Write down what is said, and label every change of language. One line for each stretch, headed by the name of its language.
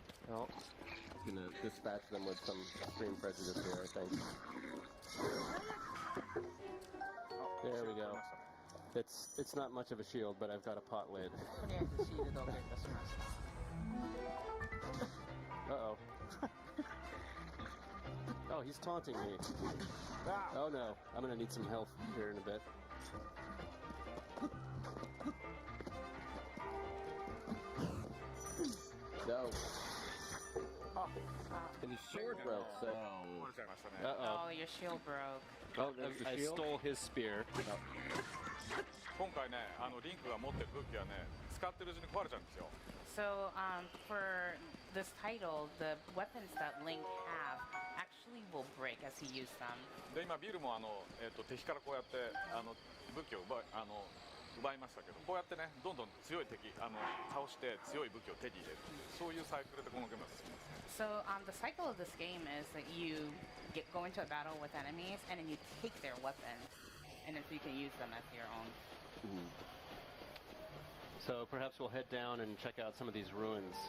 English: Oh, Gonna dispatch them with some extreme prejudice here, I think. there we go. It's not much of a shield, but I've got a pot lid.
Japanese: とりあえずシールドをゲットしました。
English: Uh-oh. Oh, he's taunting me. Oh no, I'm gonna need some health here in a bit. No. And his sword broke, so...
Japanese: 壊れちゃいましたね。
English: Uh-oh. Oh, your shield broke. Oh, That's the I shield? stole his spear.
Japanese: 今回ね、リンクが持ってる武器はね、使ってるうちに壊れちゃうんですよ。
English: So for this title, the weapons that Link have actually will break as he uses them.
Japanese: で、今ビルも敵からこうやって武器を奪いましたけど、こうやってね、どんどん強い敵倒して強い武器を手に入れるっていうそういうサイクルでこのゲームは進みますね。
English: So the cycle of this game is that you go into a battle with enemies and then you take their weapons and then you can use them as your own. So perhaps we'll head down and check out some of these ruins.